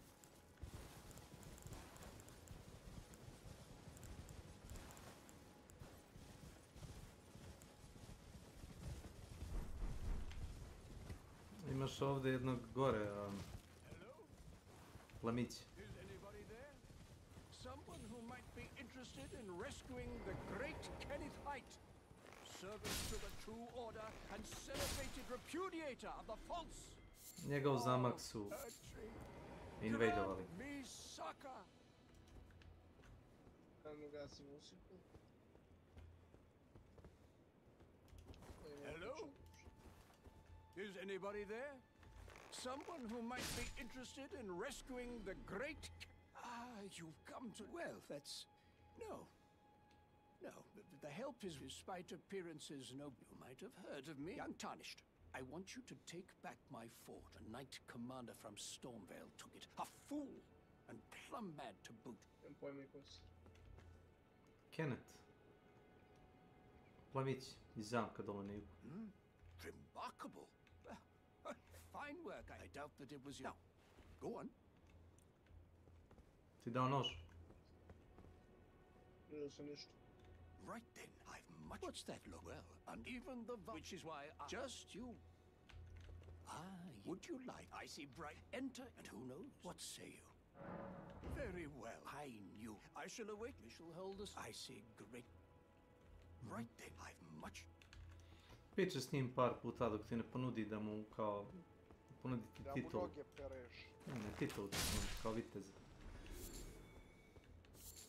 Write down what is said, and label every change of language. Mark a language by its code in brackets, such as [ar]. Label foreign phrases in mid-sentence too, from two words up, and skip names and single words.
[bs] Imaš ovdje jednog gore, plamić. [en] Someone who might be interested in rescuing the great Kenneth Height, servant to the true order and celebrated repudiator of the false. [bs] Njegov zamak su invadovali. Kamo gasim muziku. [en] Hello? Is anybody there? Someone who might be interested in rescuing the great... you've come to... Well, that's... No. The help is, despite appearances, no... You might have heard of me. Untarnished. I want you to take back my fort. A knight commander from Stormvale took it. A fool! And plumb mad to boot. Kenneth. [bs] Plamić iz zamka dole na jugu. [en] Remarkable. Fine work. I doubt that it was you. Now, go on. [bs] Ti dao nož? [en] Right then, I've much... What's that look? Well, and even the... Which is why I... Just you. Would you like... I see bright... Enter, and who knows? What say you? Very well, I knew. I shall await. We shall hold us. I see great... Right then, I've much... [bs] Priča s njim par puta dok ti ne ponudi da mu kao... Ponudi ti titul. Da mu noge pereš. Ne, titul ti ponudi kao vitez.